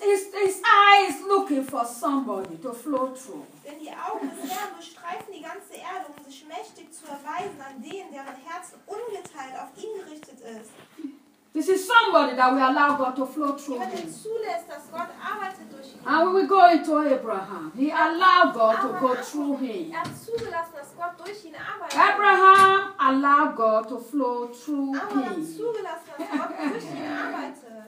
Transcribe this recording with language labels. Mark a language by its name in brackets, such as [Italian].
[English] His eye is looking for somebody to flow through. [German] Denn die Augen des Herrn durchstreifen die ganze Erde, um sich mächtig zu erweisen an denen, deren Herz ungeteilt auf ihn gerichtet ist. [English] This is somebody that will allow God to flow through him. [German] Zulässt, dass Gott arbeitet durch ihn. [English] And we will go into Abraham. He allowed God Abraham to go through him. [German] Er hat zugelassen, dass Gott durch ihn arbeitet. [English] Abraham allowed God to flow through Abraham [German] Hat zugelassen, dass Gott durch ihn arbeitet.